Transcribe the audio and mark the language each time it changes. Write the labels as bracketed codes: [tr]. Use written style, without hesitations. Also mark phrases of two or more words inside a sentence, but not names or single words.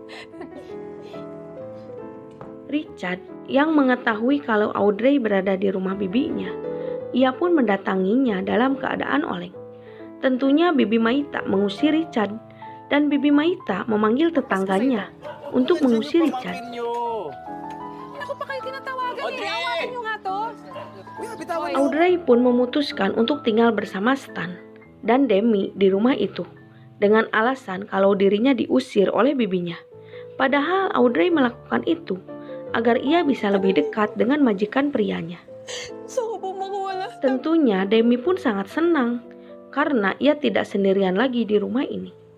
[id] Richard yang mengetahui kalau Audrey berada di rumah bibinya, ia pun mendatanginya dalam keadaan oleng. Tentunya Bibi Maita mengusir Richard dan Bibi Maita memanggil tetangganya untuk mengusir Richard. [tl] Ako pa kayo tinatawagan eh. Awakan nyo nga to. [id] Audrey pun memutuskan untuk tinggal bersama Stan dan Demi di rumah itu dengan alasan kalau dirinya diusir oleh bibinya. Padahal Audrey melakukan itu agar ia bisa lebih dekat dengan majikan prianya. Tentunya Demi pun sangat senang karena ia tidak sendirian lagi di rumah ini.